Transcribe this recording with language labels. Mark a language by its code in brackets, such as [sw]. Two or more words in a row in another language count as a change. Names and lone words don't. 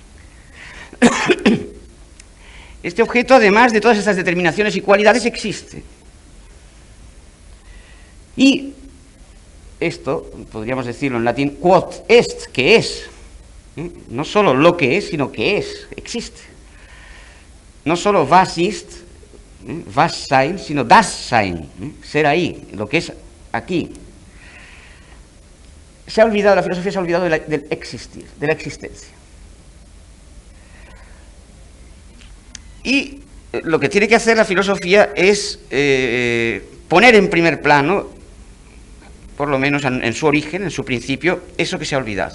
[es] Este objeto, además de todas estas determinaciones y cualidades, existe. Y esto, podríamos decirlo en latín, [la] quod est, [es] que es. No solo lo que es, sino que es, existe. No solo [de] was ist, was sein, [es] sino [de] das sein, [es] ser ahí, lo que es aquí. Se ha olvidado, la filosofía se ha olvidado del existir, de la existencia. Y lo que tiene que hacer la filosofía es poner en primer plano, por lo menos en su origen, en su principio, eso que se ha olvidado.